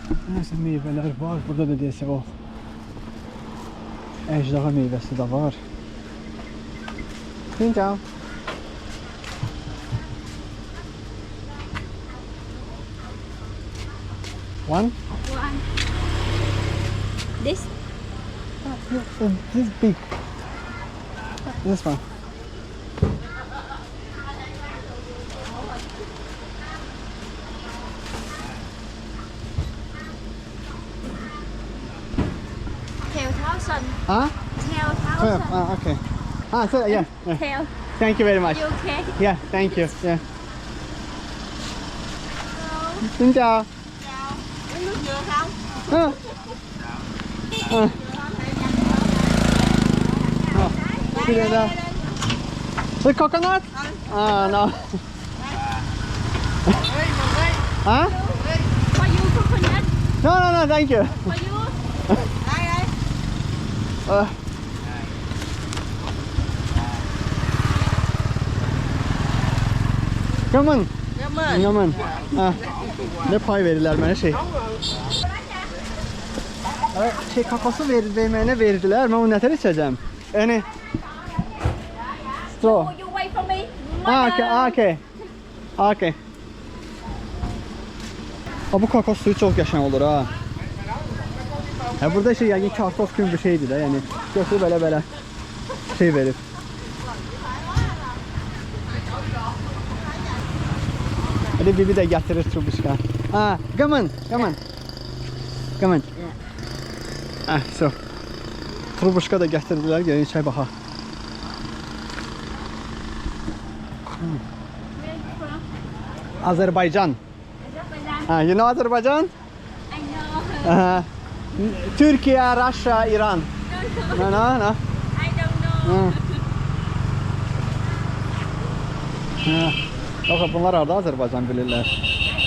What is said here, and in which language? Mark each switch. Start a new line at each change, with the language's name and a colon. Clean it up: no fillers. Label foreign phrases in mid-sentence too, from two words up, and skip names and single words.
Azerbaijani: Nəsə meyvələr var. Burada da deyəsə o əjdaha meyvəsi də var.
English: Ciao. One? One. This. This is big. This one. Theo thousand. Huh? Theo thousand. Okay. So yeah. Theo. Thank you very much. You okay? Yeah, thank you. Yeah.
Vietnamese: Xin chào. Chào. Uống nước dừa không?
English: Huh. See you there. The coconut? No. Huh? For you coconut. No, thank you. For you.
Vietnamese: Đây đây.
English: Come on.
Vietnamese: Cảm ơn.
English: Come on.
Azerbaijani: Ne pay verirler bana şey. Şey kakası verməyinə verdilər. Mən onu nətər içəcəm? Yəni straw.
English: You wait for me. Okay.
Azerbaijani: Bu kakao suyu çox qəşəng olur ha. Burada şey yəqin kartof kimi bir şeydir də, yəni götürüb belə şey verir. Hadi bibi də gətirir trubuşka.
English: Come on. So.
Azerbaijani: Trubuşka da gətirdilər, gəlin içək baxaq. Azerbaycan.
English: You know Azerbaijan? I know. Türkiye, Russia, İran. No. I don't know.
Azerbaijani: Bakın bunlar orada Azerbaycan bilirlər.